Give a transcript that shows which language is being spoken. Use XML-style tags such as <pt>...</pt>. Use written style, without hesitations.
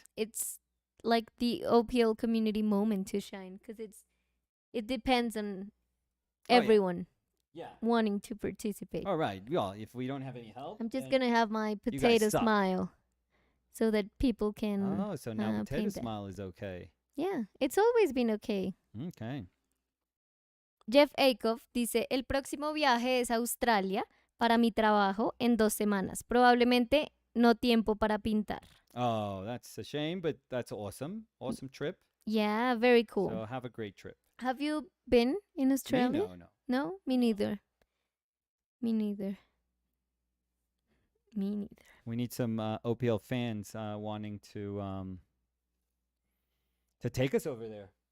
<en>It's like the OPL community moment to shine because it depends on everyone wanting to participate. All right. Well, if we don't have any help, I'm just gonna have my potato smile so that people can. Oh, so now potato smile is okay. Yeah, it's always been okay. Okay.</en> <es>Jeff Acuff dice, el próximo viaje es a Australia para mi trabajo en 2 semanas. Probablemente no tiempo para pintar.</es> <en>Oh, that's a shame, but that's awesome. Awesome trip. Yeah, very cool. So have a great trip. Have you been in Australia? Me? No. No? Me neither. Me neither. We need some OPL fans wanting to take us over there.</en>